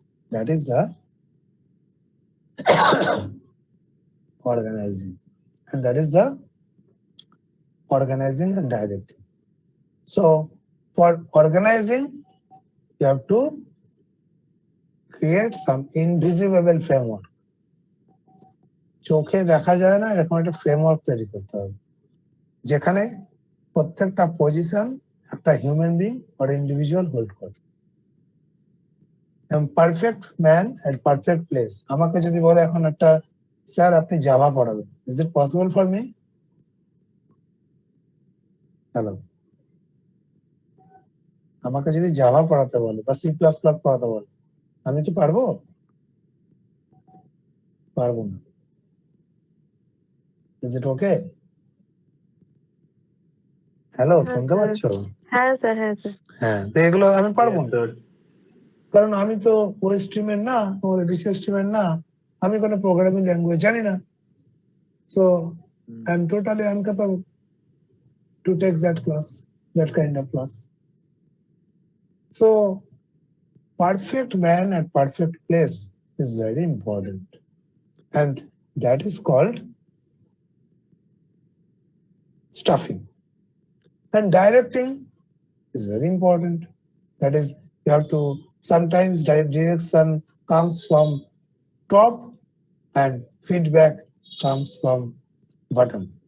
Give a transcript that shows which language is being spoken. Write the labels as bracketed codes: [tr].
[en] That is the organizing. And that is the organizing and directing. So, for organizing, you have to create some invisible framework. [bn] চোখে দেখা যায় না এরকম একটা framework তৈরি করতে হবে, যেখানে প্রত্যেকটা পজিশন একটা হিউম্যান বিং আর ইন্ডিভিজুয়াল হোল্ড করে। [en] Perfect man and perfect place. [bn] আমাকে যদি বলে এখন একটা, স্যার আপনি জাভা পড়াবেন, [en] Is it possible for me? [bn] Hello, আমাকে যদি জাভা পড়াতে বলে বা সি প্লাস প্লাস পড়াতে বলে, আমি কি পারবো? পারবো না। [en] Is it okay? [bn] হ্যালো, শুনতে পাচ্ছ? হ্যাঁ স্যার, হ্যাঁ স্যার। হ্যাঁ, তো এগুলো আমি পারবো [en] Yes, [bn] না, [en] sir. [bn] কারণ আমি তো ওই স্ট্রিমের না, তোমাদের বিশেষ স্ট্রিমের না, আমি কোনো প্রোগ্রামিং ল্যাঙ্গুয়েজ জানি না। [en] So I am totally uncapable to take that class, that kind of class. So perfect man at perfect place is very important, and that is called stuffing. And directing is very important. That is, you have to, sometimes direction comes from top and feedback comes from bottom.